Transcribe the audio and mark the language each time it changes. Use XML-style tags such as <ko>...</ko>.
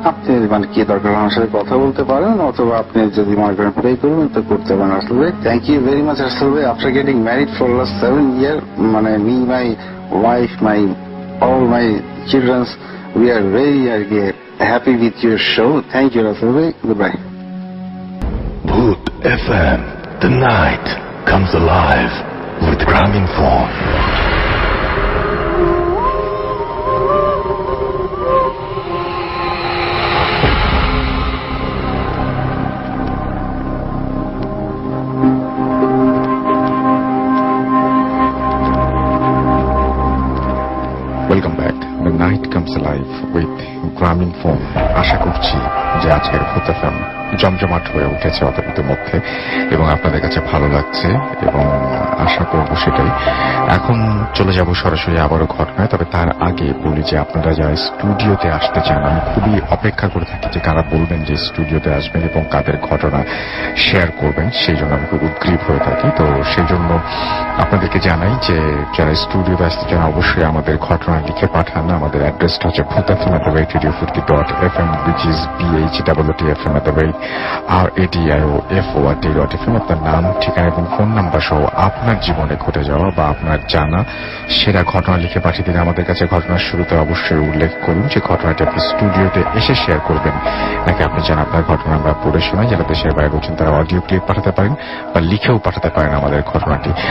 <bn>আপনি কি দরকার আমার সাথে কথা বলতে পারেন, অথবা আপনি যদি মনে করেন প্রে করবেন তো করতে পারেন।</bn> <en>রাসেল ভাই thank you very much Russell ভাই, after getting married for last 7 years, me my wife my all my children, we are very happy with your show. Thank you Rasul bhai, goodbye. Bhoot FM, the night comes alive with Gramophone. Welcome back, the night comes live with Grameenphone.</en> <bn>আশা করছি যে আজকের ভূত FM জমজমাট হয়ে উঠেছে অতর্কিত মধ্যে এবং আপনাদের কাছে ভালো লাগছে, এবং আশা করব সেটাই। এখন চলে যাব সরাসরি আবারও ঘটনায়, তবে তার আগে বলি যে আপনারা যারা স্টুডিওতে আসতে চান, আমি খুবই অপেক্ষা করে থাকি যে কারা বলবেন যে স্টুডিওতে আসবেন এবং কাদের ঘটনা শেয়ার করবেন, সেই জন্য আমি খুব উদ্গ্রীব হয়ে থাকি। তো সেই জন্য আপনাদেরকে জানাই যে যারা স্টুডিওতে আসতে চান অবশ্যই আমাদের ঘটনা লিখে পাঠান। আমাদের অ্যাড্রেসটা হচ্ছে bhootfm@radiofurti.fm, which is bhootfm@radiofurti.fm। আপনার নাম, ঠিকানা এবং ফোন নাম্বার সহ আপনার জীবনে ঘটে যাওয়া বা আপনার জানা সেরা ঘটনা লিখে পাঠিয়ে দিন আমাদের কাছে। ঘটনার শুরুতে অবশ্যই উল্লেখ করুন যে ঘটনাটি আপনি স্টুডিওতে এসে শেয়ার করবেন, নাকি আপনি চান আপনার ঘটনা আমরা পড়ে শোনাই। যারা দেশের বাইরে রয়েছেন তারা অডিও ক্লিপ পাঠাতে পারেন বা লিখেও পাঠাতে পারেন আমাদের ঘটনাটি।</bn>